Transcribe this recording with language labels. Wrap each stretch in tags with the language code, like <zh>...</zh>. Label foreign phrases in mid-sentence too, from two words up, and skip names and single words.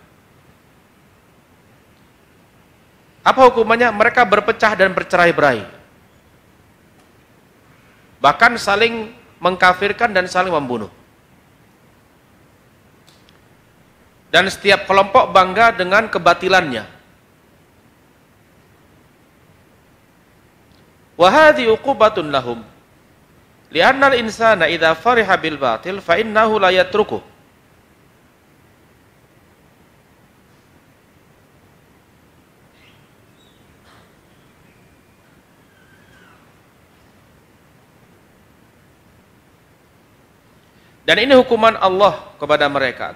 <id>Apa hukumannya? Mereka berpecah dan bercerai-berai. Bahkan saling mengkafirkan dan saling membunuh. Dan setiap kelompok bangga dengan kebatilannya.</id> <ar>وهذه عقوبة لهم. لأن الإنسان إذا فرح بالباطل فإنه لا يتركه.</ar> <id>Dan ini hukuman Allah kepada mereka.</id>